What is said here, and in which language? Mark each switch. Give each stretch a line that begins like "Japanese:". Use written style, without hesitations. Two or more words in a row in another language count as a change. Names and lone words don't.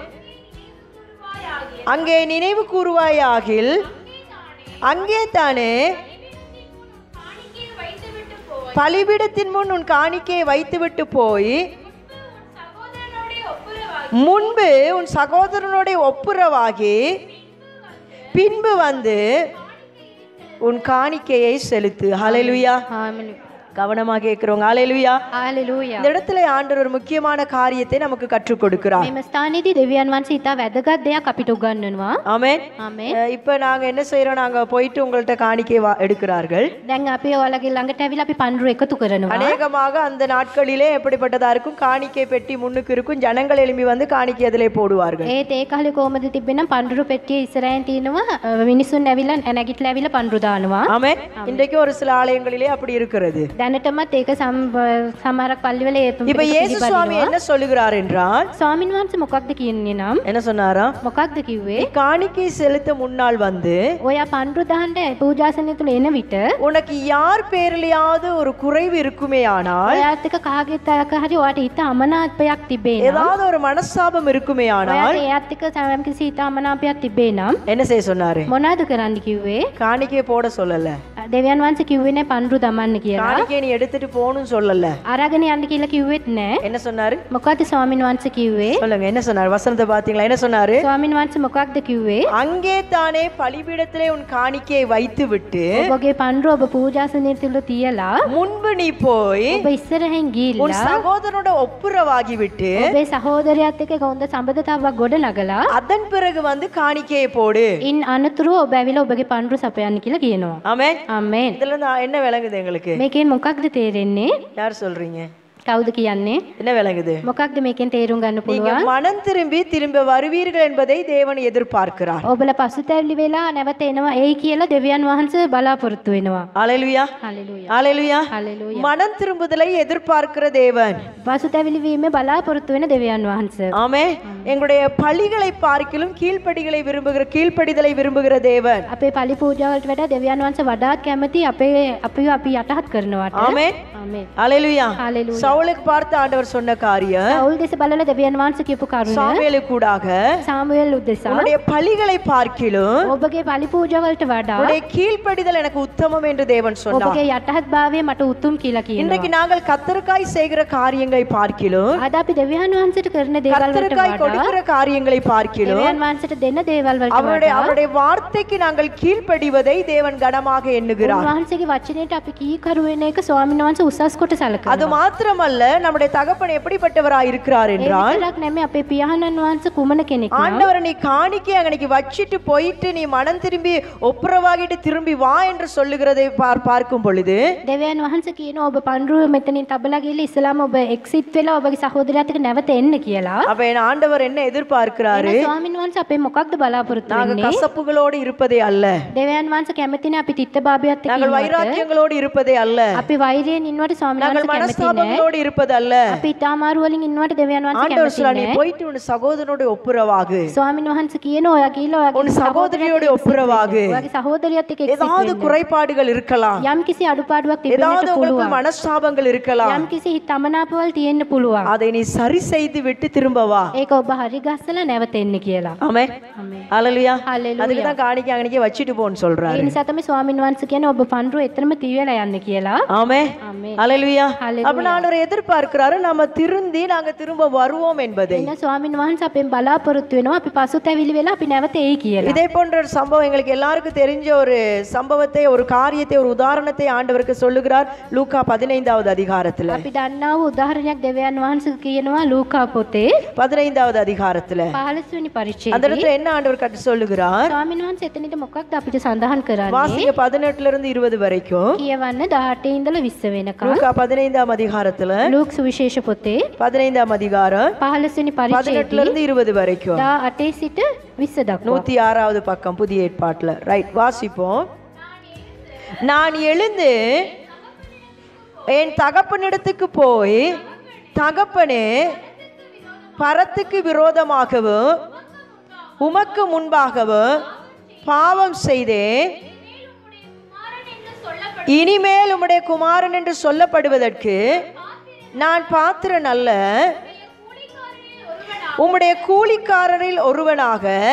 Tamil: அங்கே நினைவு கூறுவாயாகில் அங்கே தானே பலிபீடத்தின் முன் உன் காணிக்கையை வைத்துவிட்டு போய் முன்பு உன் சகோதரனோட ஒப்புரவாகி பின்பு வந்து உன் காணிக்கையை செலுத்து. ஹல்லேலூயா.
Sinhala: ආමේන්.
Tamil: கவனமாக கேட்கிறவங்க ஹல்லேலூயா.
Sinhala: හalleluya.
Tamil: இந்த இடத்துல ஆண்டவர் ஒரு முக்கியமான காரியத்தை நமக்கு கற்றுக் கொடுக்கிறார்.
Sinhala: මේ ස්ථානයේදී දෙවියන් වහන්සේ ඉතා වැදගත් දෙයක් අපිට උගන්වනවා.
Tamil: ஆமென்.
Sinhala: ආමේන්.
Tamil: இப்ப நாங்க என்ன செய்யறோம், நாங்க போயிட்டு உங்கள்ட்ட காணிக்கை எடுக்கிறார்கள்.
Sinhala: දැන් අපි ඔයාලගේ ළඟට ඇවිල්ලා අපි පඳුරු එකතු කරනවා.
Tamil: அநேகமாக அந்த நாட்களிலே எப்படிப்பட்டதா இருக்கும், காணிக்கை பெட்டி முன்னுக்கு இருக்கும், ஜனங்கள் எழும்பி வந்து காணிக்கை அதிலே போடுவார்கள்.
Sinhala: ඒත් ඒ කාලේ කොහමද තිබෙනම් පඳුරු පෙට්ටිය ඉස්සරහින් තියෙනවා, මිනිසුන් ඇවිල්ලා නැගිටලා ඇවිල්ලා පඳුරු දානවා.
Tamil: ஆமென். இன்றைக்கு ஒரு சில ஆலயங்களிலே அப்படி இருக்கிறது.
Sinhala: දැනටමත් ඒක සමහරක් පල්ලිවල
Tamil: இப்ப இயேசு சுவாமி என்ன சொல்லுகிறார் என்றால்,
Sinhala: ස්වාමින් වහන්සේ මොකක්ද කියන්නේ නම්
Tamil: என்ன சொன்னாரா,
Sinhala: මොකක්ද කිව්වේ?
Tamil: காணிக்கை செலுத்த முன்னால் வந்து
Sinhala: ඔයා පඳුරු දාන්න පූජාසනය තුල එන විට
Tamil: உனக்கு யார் பேரிலையாவது ஒரு குறைவு இருக்குமே ஆனால்,
Sinhala: ඔයාත් එක්ක කාගෙත් අයක හරි ඔයාට හිත අමනාපයක් තිබේ නම්,
Tamil: ஏதாவது ஒரு மனஸ்தாபம் இருக்குமே ஆனால்
Sinhala: ඔයාට එයාත් එක්ක යම්කිසි හිත අමනාපයක් තිබේ නම්
Tamil: என்ன செய்ய சொன்னாரு?
Sinhala: මොනවද කරන්න කිව්වේ?
Tamil: காணிக்கையை போட சொல்லல,
Sinhala: දෙවියන් වහන්සේ කිව්වේ නෑ පඳුරු දමන්න කියලා.
Tamil: காணிக்கையை நீ எடுத்துட்டு போகணும்னு சொல்லல.
Sinhala: අරගෙන යන්න කියලා කිව්වෙත් නෑ.
Tamil: என்ன சொன்னாரு?
Sinhala: මොකක්ද ස්වාමින් වහන්සේ කිව්වේ?
Tamil: சொல்லுங்க, என்ன சொன்னாரு? வசனத்தை பாத்தீங்களா? என்ன சொன்னாரு?
Sinhala: ස්වාමින් වහන්සේ මොකක්ද කිව්වේ?
Tamil: அங்கே தானே பலிபீடத்திலே உன் காணிக்கையை வைத்து விட்டு
Sinhala: ඔබගේ පඳුර ඔබ පූජාසනය තුල තියලා
Tamil: முன்பு நீ போய்
Sinhala: ඔබ ඉස්සරහින්
Tamil: உன்
Sinhala: ගිහිල්ලා
Tamil: சகோதரனோட ஒப்புரவாகி விட்டு
Sinhala: ඔබේ සහෝදරයාත් එක්ක හොඳ සම්බන්ධතාවක් ගොඩ නගලා
Tamil: அதன் பிறகு வந்து காணிக்கையை போடு.
Sinhala: ඉන් අනතුරුව ඔබ ඇවිල්ලා ඔබගේ පඳුර සපයන්න කියලා කියනවා.
Tamil: ஆமென்.
Sinhala: ආමේන්.
Tamil: இதுல இருந்து என்ன விளங்குது எங்களுக்கு?
Sinhala: මේකෙන් මොකක්ද තේරෙන්නේ?
Tamil: யார் சொல்றீங்க?
Sinhala: කවුද කියන්නේ?
Tamil: என்ன விளங்குது?
Sinhala: මොකක්ද මේකෙන් තේරුම් ගන්න
Tamil: நீங்க
Sinhala: පුළුවන්?
Tamil: மனம் திரும்ப வருவீர்கள் என்பதை தேவன் எதிர்பார்க்கிறார்.
Sinhala: ඔබලා පසුතැවිලි වෙලා නැවත එනවා එයි කියලා දෙවියන් වහන්සේ බලාපොරොත්තු වෙනවා.
Tamil: ஹல்லேலூயா.
Sinhala: හalleluya.
Tamil: ஹல்லேலூயா.
Sinhala: හalleluya.
Tamil: மனம் திரும்புதலை எதிர்பார்க்கிற தேவன்.
Sinhala: පසුතැවිලි වීම බලාපොරොත්තු වෙන දෙවියන් වහන්සේ.
Tamil: ஆமென். எங்களுடைய பலிகளை பார்க்கிலும் கீழ்ப்படிதலை விரும்புகிற தேவன்.
Sinhala: අපේ පලි පූජාවලට වඩා දෙවියන් වහන්සේ වඩාත් කැමති අපි යටහත් කරනවාට.
Tamil: ஆமென்.
Sinhala: ආමේන්.
Tamil: ஹல்லேலூயா.
Sinhala: හalleluya.
Tamil: சவுலுக்கு பார்த்து ஆண்டவர் சொன்ன காரியம்,
Sinhala: සවුල් දෙස බලලා දෙවියන් වහන්සේ කියපු කරුණ
Tamil: சாமுவேலுக்கு கூடாக
Sinhala: සාමුවෙල් උදෙසා
Tamil: உன்னுடைய பலிகளை பார்க்கிலும்
Sinhala: ඔබගේ පලි පූජාවලට වඩා
Tamil: உன்னுடைய கீழ்ப்படிதல் எனக்கு உத்தமம் என்று தேவன் சொன்னார்.
Sinhala: ඔබගේ යටහත් භාවය මට උතුම් කියලා
Tamil: இன்றைக்கு
Sinhala: කියනවා.
Tamil: நாங்கள் கர்த்தருக்காய் செய்கிற காரியங்களை பார்க்கிலும்
Sinhala: අද අපි දෙවියන් වහන්සේට කරන දේවල් වලට
Tamil: கர்த்தருக்காய்
Sinhala: වඩා
Tamil: கொடுக்கிற காரியங்களை பார்க்கிலும்
Sinhala: දෙවියන් වහන්සේට දෙන දේවල් වලට
Tamil: அவருடைய வார்த்தைக்கு நாங்கள் கீழ்ப்படிவதை தேவன் கனமாக எண்ணுகிறார்.
Sinhala: වහන්සේගේ වචනයට අපි කීකරු වෙන එක ස්වාමීන් වහන්සේ උසස් කොට සැලකනවා.
Tamil: அது மாத்திரமல்ல, நம்முடைய தகப்பன் எப்படிப்பட்டவராய் இருக்கிறார் என்றால்,
Sinhala: ඒකක් නෙමෙයි අපේ පියාණන් වහන්සේ කුමන කෙනෙක් නම්
Tamil: ஆண்டவர் நீ காணிக்கை அன்னைக்கு வச்சிட்டு போயிட்டு நீ மனம் திரும்பி ஒப்புரவாகிட்டு திரும்பி வா என்று சொல்லுகிறதை பார்க்கும் பொழுது
Sinhala: දෙවියන් වහන්සේ කියනවා ඔබ පඳුර මෙතනින් තබලා ගිහලා ඉස්ලාම ඔබ එක්සිට් වෙලා ඔබගේ සහෝදරයාත් එක්ක නැවත එන්න කියලා.
Tamil: அப்ப என் ஆண்டவர் என்ன எதிர்பார்க்கிறாரு?
Sinhala: ස්වාමීන් වහන්සේ අපේ මොකක්ද බලාපොරොත්තු
Tamil: நாங்கள்
Sinhala: වෙන්නේ?
Tamil: கசப்புகளோடு இருப்பதே அல்ல,
Sinhala: දෙවියන් වහන්සේ කැමතිනේ අපි තිත්ත භාවයත් එක්ක
Tamil: நாங்கள்
Sinhala: ඉන්නවට.
Tamil: வைராக்கியங்களோடு இருப்பதே அல்ல,
Sinhala: අපි වෛරයෙන් ඉන්නවට ස්වාමීන්
Tamil: நாங்கள்
Sinhala: වහන්සේ කැමති
Tamil: மனஸ்தாபங்களோடு கஷ்டத்தோடு இருப்பதல்ல.
Sinhala: අපි ඉතා අමාරු වලින් ඉන්නවට දෙවියන් වහන්සේ
Tamil: ஆண்டவர் சொல்றார்,
Sinhala: කැමති
Tamil: நீ
Sinhala: නෑ.
Tamil: போயிட்டு உன் சகோதரனோட ஒப்புரவாகு,
Sinhala: ස්වාමීන් වහන්සේ කියන ඔයා කියලා
Tamil: உன் சகோதரியோட ஒப்புரவாகு.
Sinhala: ඔයාගේ සහෝදරියත් එක්ක එක්සිත්
Tamil: ஏதாவது
Sinhala: වෙන්න.
Tamil: குறைபாடுகள் இருக்கலாம்,
Sinhala: යම් කිසි අඩුපාඩුවක්
Tamil: ஏதாவது
Sinhala: තිබෙන්නට
Tamil: உங்களுக்கு
Sinhala: පුළුවන්.
Tamil: மனஸ்தாபங்கள் இருக்கலாம்.
Sinhala: යම් කිසි හිත අමනාපවල් තියෙන්න පුළුවන්.
Tamil: அதை நீ சரி செய்து விட்டு திரும்ப வா.
Sinhala: ඒක ඔබ හරි ගස්සලා නැවත එන්න කියලා.
Tamil: ஆமென்.
Sinhala: ආමේන්.
Tamil: ஹalleluya.
Sinhala: Hallelujah.
Tamil: அதுக்கு தான் காணிக்கை அங்கனக்கே வச்சிட்டு போன்னு
Sinhala: ඒ
Tamil: சொல்றாரு.
Sinhala: නිසා තමයි ස්වාමීන් වහන්සේ කියන්නේ ඔබ පන්රුව එතරම් තියවලා යන්න කියලා.
Tamil: ஆமென்.
Sinhala: ආමේන්.
Tamil: ஹalleluya.
Sinhala: Hallelujah.
Tamil: அப்ப ஆண்டவர் எதிர்பார்க்கிறாரு நம்ம திருந்தி நாங்க திரும்ப வருவோம் என்பதை.
Sinhala: එන්න ස්වාමීන් වහන්සේ අපෙන් බලාපොරොත්තු වෙනවා අපි පසුතැවිලි වෙලා අපි නැවත එයි කියලා.
Tamil: இதே போன்ற ஒரு சம்பவம் எங்களுக்கு எல்லாருக்கும் தெரிஞ்ச ஒரு சம்பவத்தை, ஒரு காரியத்தை, ஒரு உதாரணத்தை ஆண்டவருக்கு சொல்லுகிறார் லூக்கா 15வது அதிகாரத்துல.
Sinhala: අපි දන්නා වූ උදාහරණයක් දෙවියන් වහන්සේ කියනවා ලූකා පොතේ
Tamil: 15வது அதிகாரத்துல
Sinhala: 15 වෙනි
Tamil: அந்த
Sinhala: පරිච්ඡේදයේ.
Tamil: இடத்துல என்ன ஆண்டவர் கட்டு சொல்லுகிறார்?
Sinhala: ස්වාමීන් වහන්සේ එතනට මොකක්ද අපිට සඳහන් කරන්නේ?
Tamil: வாசிங்க 18ல இருந்து 20 வரைக்கும்.
Sinhala: කියවන්න 18 ඉඳලා 20 වෙනකම්.
Tamil: லூக்கா 15வது அதிகாரத்துல
Sinhala: ලූක් සුවිශේෂ පොතේ
Tamil: 15வது அதிகாரம்
Sinhala: 15 වෙනි
Tamil: 18ல
Sinhala: පරිච්ඡේදයේ
Tamil: இருந்து 20 வரைக்கும்.
Sinhala: 18 සිට 20 දක්වා.
Tamil: 106வது பக்கம் புதிய ஏற்பாட்டுல. ரைட், வாசிப்போம். நான் எழுந்து என் தகப்பனிடத்துக்கு போய், தகப்பனே, பரத்துக்கு விரோதமாகவும் உமக்கு முன்பாகவும் பாவம் செய்தேன், இனிமேல் உம்முடைய குமாரன் என்று சொல்லப்படுவதற்கு நான் பாத்திரன் அல்ல, உம்முடைய கூலிக்காரரில் ஒருவனாக